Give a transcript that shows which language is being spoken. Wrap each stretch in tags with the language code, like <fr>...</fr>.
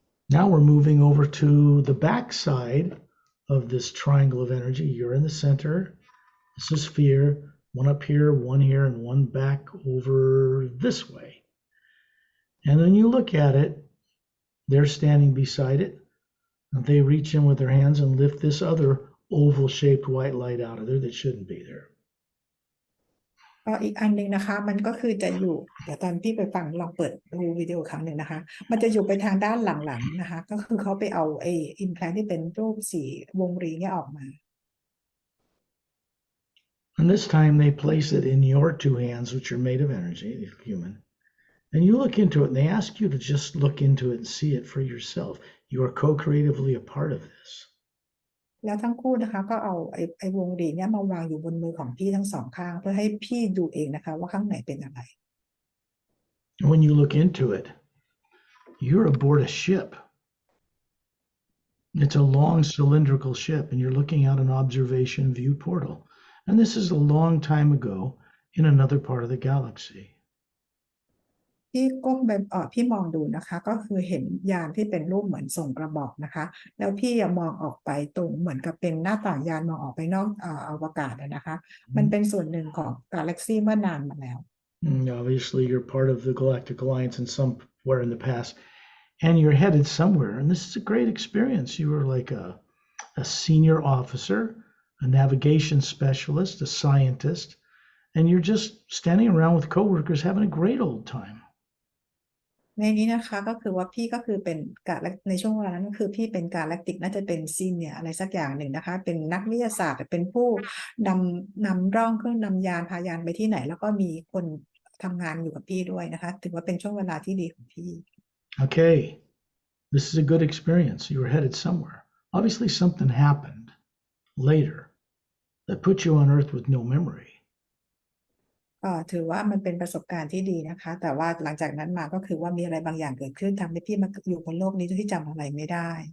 <en>Now we're moving over to the back side of this triangle of energy. You're in the center. This is sphere. One up here, one here, and one back over this way. And then you look at it, they're standing beside it. And they reach in with their hands and lift this other oval-shaped white light out of there that shouldn't be there.</en> <th>ก็อีกอันหนึ่งนะคะมันก็คือจะอยู่เดี๋ยวตอนพี่ไปฟังลองเปิดดูวิดีโอครั้งหนึ่งนะคะมันจะอยู่ไปทางด้านหลังๆนะคะก็คือเขาไปเอาอิมแพลนที่เป็นรูปสีวงรีเนี่ยออกมา</th> <en>And this time they place it in your two hands, which are made of energy, human. And you look into it, and they ask you to just look into it and see it for yourself. You are co-creatively a part of this.</en> <th>แล้วทั้งคู่นะคะก็เอาไอ้วงรีเนี่ยมาวางอยู่บนมือของพี่ทั้งสองข้างเพื่อให้พี่ดูเองนะคะว่าข้างไหนเป็นอะไร</th> <en>When you look into it, you're aboard a ship. It's a long cylindrical ship, and you're looking out an observation view portal. And this is a long time ago in another part of the galaxy.</en> <th>พี่ก้มไปพี่มองดูนะคะก็คือเห็นยานที่เป็นรูปเหมือนส่งกระบอกนะคะแล้วพี่มองออกไปตรงเหมือนกับเป็นหน้าต่างยานมองออกไปนอกอวกาศนะคะมันเป็นส่วนหนึ่งของกาแล็กซี่เมื่อนานมาแล้ว</th> <en>Obviously, you're part of the Galactic Alliance in somewhere in the past, and you're headed somewhere. And this is a great experience. You were like a senior officer, a navigation specialist, a scientist, and you're just standing around with coworkers having a great old time.</en> <th>ในนี้นะคะก็คือว่าพี่ก็คือเป็นในช่วงเวลานั้นก็คือพี่เป็นกาแล็กติกน่าจะเป็นซีเนียอะไรสักอย่างหนึ่งนะคะเป็นนักวิทยาศาสตร์เป็นผู้นำร่องเครื่องนำยานพายานไปที่ไหนแล้วก็มีคนทำงานอยู่กับพี่ด้วยนะคะถือว่าเป็นช่วงเวลาที่ดีของพี่</th> <en>Okay, this is a good experience. You were headed somewhere. Obviously, something happened later that put you on Earth with no memory.</en> <th>ถือว่ามันเป็นประสบการณ์ที่ดีนะคะแต่ว่าหลังจากนั้นมาก็คือว่ามีอะไรบางอย่างเกิดขึ้นทำให้พี่มาอยู่บนโลกนี้ที่จำอะไรไม่ได้</th>